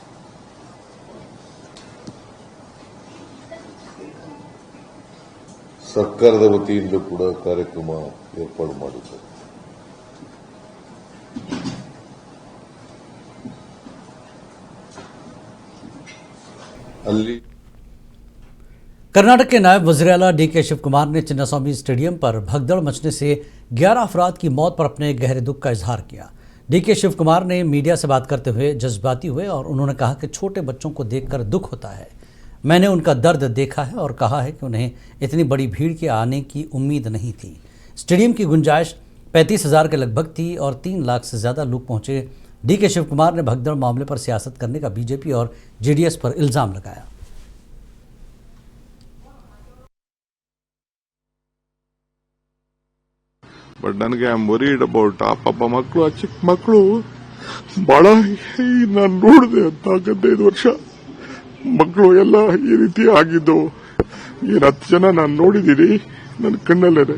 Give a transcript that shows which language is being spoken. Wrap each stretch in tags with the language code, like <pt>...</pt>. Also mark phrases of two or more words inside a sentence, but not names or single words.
<kn>ಸರ್ಕಾರದ ವತಿಯಿಂದ ಕೂಡ ಕಾರ್ಯಕ್ರಮ ಏರ್ಪಾಡು ಮಾಡಿದ್ದಾರೆ। ಅಲ್ಲಿ</kn> <ur>کرناٹک کے نائب وزیر اعلیٰ ڈی کے شیو کمار نے چناسوامی اسٹیڈیم پر بھگدڑ مچنے سے 11 افراد کی موت پر اپنے گہرے دکھ کا اظہار کیا. ڈی کے شیو کمار نے میڈیا سے بات کرتے ہوئے جذباتی ہوئے اور انہوں نے کہا کہ چھوٹے بچوں کو دیکھ کر دکھ ہوتا ہے. میں نے ان کا درد دیکھا ہے اور کہا ہے کہ انہیں اتنی بڑی بھیڑ کے آنے کی امید نہیں تھی. اسٹیڈیم کی گنجائش 35,000 کے لگ بھگ تھی اور 3 لاکھ سے زیادہ لوگ پہنچے. ڈی کے شیو کمار نے بھگدڑ معاملے پر سیاست کرنے کا بی جے پی اور جے ڈی ایس پر الزام لگایا.</ur> <kn>ಬಟ್ ನನಗೆ</kn> <en>I am worried about</en> <kn>ಆ ಪಾಪ ಮಕ್ಕಳು, ಆ ಚಿಕ್ಕ ಮಕ್ಕಳು ಬಹಳ ನಾನು ನೋಡಿದೆ ಅಂತ 15 ವರ್ಷ ಮಕ್ಕಳು ಎಲ್ಲ ಈ ರೀತಿ ಆಗಿದ್ದು ಏನು 10 ಜನ ನಾನು ನೋಡಿದ್ದೀನಿ ನನ್ನ ಕಣ್ಣಲ್ಲೇ।</kn>